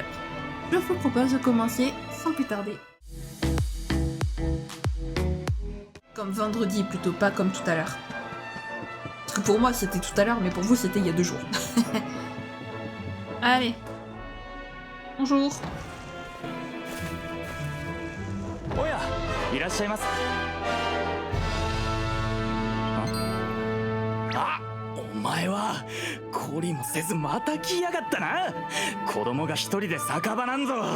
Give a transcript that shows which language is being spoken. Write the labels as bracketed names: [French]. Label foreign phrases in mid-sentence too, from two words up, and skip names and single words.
[French] Je vous propose de commencer sans plus tarder. Comme vendredi, plutôt pas comme tout à l'heure. Parce que pour moi c'était tout à l'heure, mais pour vous c'était il y a 2 jours. Allez. Bonjour. [Japanese] おや、いらっしゃいます。あ、お前は懲りもせずまた来やがったな。子供が一人で酒場なんぞ。